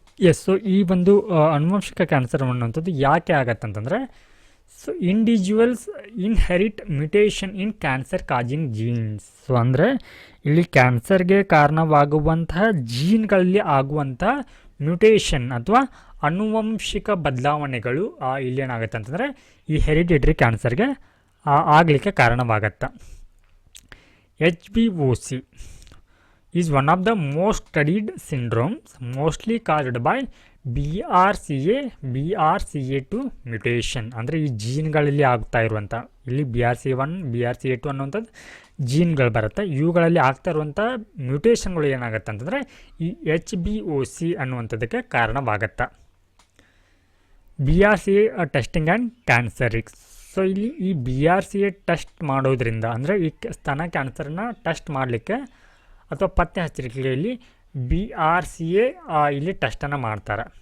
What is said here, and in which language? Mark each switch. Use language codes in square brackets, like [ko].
[kn] S, so ಈ ಒಂದು ಆನುವಂಶಿಕ ಕ್ಯಾನ್ಸರ್ ಅನ್ನುವಂಥದ್ದು ಯಾಕೆ ಆಗತ್ತಂತಂದರೆ ಸೊ [en] Individuals inherit mutation in cancer causing genes. [kn] ಸೊ ಅಂದರೆ ಇಲ್ಲಿ ಕ್ಯಾನ್ಸರ್ಗೆ ಕಾರಣವಾಗುವಂತಹ ಜೀನ್ಗಳಲ್ಲಿ ಆಗುವಂಥ ಮ್ಯುಟೇಷನ್ ಅಥವಾ ಆನುವಂಶಿಕ ಬದಲಾವಣೆಗಳು ಇಲ್ಲೇನಾಗುತ್ತೆ ಅಂತಂದರೆ ಈ ಹೆರಿಡಿಟರಿ ಕ್ಯಾನ್ಸರ್ಗೆ ಆಗಲಿಕ್ಕೆ ಕಾರಣವಾಗತ್ತೆ. [en] HBOC is one of the most studied syndromes, mostly caused by BRCA2 mutation. [kn] ಅಂದರೆ ಈ ಜೀನ್ಗಳಲ್ಲಿ ಆಗ್ತಾ ಇರುವಂಥ ಇಲ್ಲಿ BRCA1 BRCA2 ಅನ್ನುವಂಥದ್ದು ಜೀನ್ಗಳು ಬರುತ್ತೆ. ಇವುಗಳಲ್ಲಿ ಆಗ್ತಾ ಇರುವಂಥ ಮ್ಯೂಟೇಷನ್ಗಳು ಏನಾಗುತ್ತೆ ಅಂತಂದರೆ ಈ HBOC ಅನ್ನುವಂಥದ್ದಕ್ಕೆ ಕಾರಣವಾಗತ್ತೆ. [en] BRCA testing and ಕ್ಯಾನ್ಸರಿಕ್ಸ್. [kn] So ಇಲ್ಲಿ ಈ BRCA ಟೆಸ್ಟ್ ಮಾಡೋದ್ರಿಂದ ಅಂದರೆ ಈ ಸ್ತನ ಕ್ಯಾನ್ಸರ್ನ ಟೆಸ್ಟ್ ಮಾಡಲಿಕ್ಕೆ ಅಥವಾ ಪತ್ತೆ ಹಚ್ಚಲಿಕ್ಕೆ ಇಲ್ಲಿ BRCA ಇಲ್ಲಿ ಟೆಸ್ಟನ್ನು ಮಾಡ್ತಾರೆ.